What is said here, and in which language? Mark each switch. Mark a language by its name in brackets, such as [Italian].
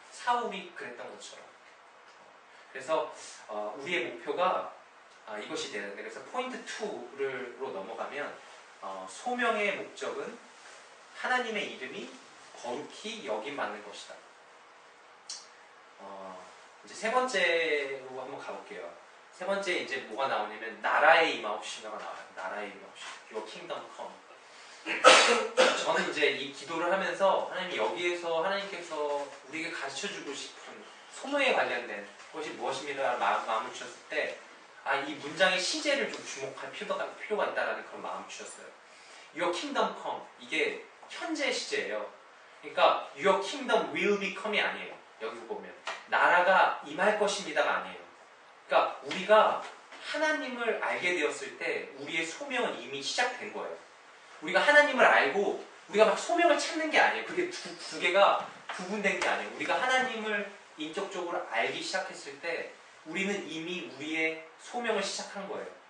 [Korean] 사울이 그랬던 것처럼. 그래서 우리의 목표가 이것이 되는데, 그래서 포인트 2로 넘어가면 소명의 목적은 하나님의 이름이 거룩히 여김받는 것이다. 이제 세 번째로 한번 가볼게요. 세 번째 이제 뭐가 나오냐면 나라의 임하옵시며가 나와요. 나라의 임하옵시며, [English] Your kingdom come. [Korean] 저는 이제 이 기도를 하면서 하나님 여기에서 하나님께서 우리에게 가르쳐주고 싶은 소명에 관련된 것이 무엇입니다 마음을 주셨을 때 이 문장의 시제를 좀 주목할 필요가 있다라는 그런 마음을 주셨어요. [English] Your kingdom come, [Korean] 이게 현재 시제예요. 그러니까 [English] Your kingdom will become [Korean] 이 아니에요. 여기 보면 나라가 임할 것입니다가 아니에요. 그러니까 우리가 하나님을 알게 되었을 때 우리의 소명은 이미 시작된 거예요. 우리가 하나님을 알고 우리가 막 소명을 찾는 게 아니에요. 그게 두 개가 구분된 게 아니에요. 우리가 하나님을 인격적으로 알기 시작했을 때 우리는 이미 우리의 소명을 시작한 거예요.